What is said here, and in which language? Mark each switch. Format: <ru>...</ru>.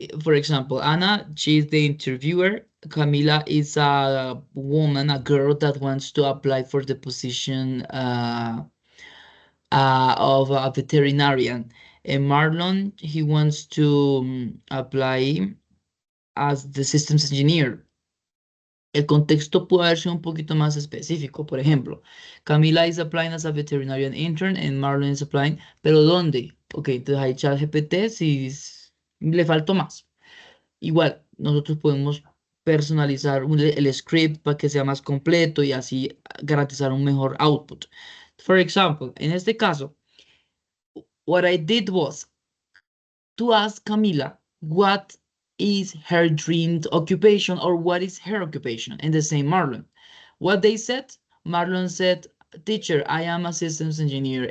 <en>For example, Anna, she's the interviewer. Camila is a woman, a girl that wants to apply for the position of a veterinarian. And Marlon, he wants to apply as the systems engineer.</en> <es>El contexto puede haber sido un poquito más específico. Por ejemplo,</es> <en>Camila is applying as a veterinarian intern and Marlon is applying,</en> <es>pero ¿dónde? Ok, entonces hay ChatGPT si le faltó más. Igual, nosotros podemos personalizar el script para que sea más completo y así garantizar un mejor output.</es> <en>For example,</en> <es>en este caso,</es> <en>what I did was to ask Camila what is her dream occupation or what is her occupation, and the same Marlon. What they said, Marlon said, teacher, I am a systems engineer.</en>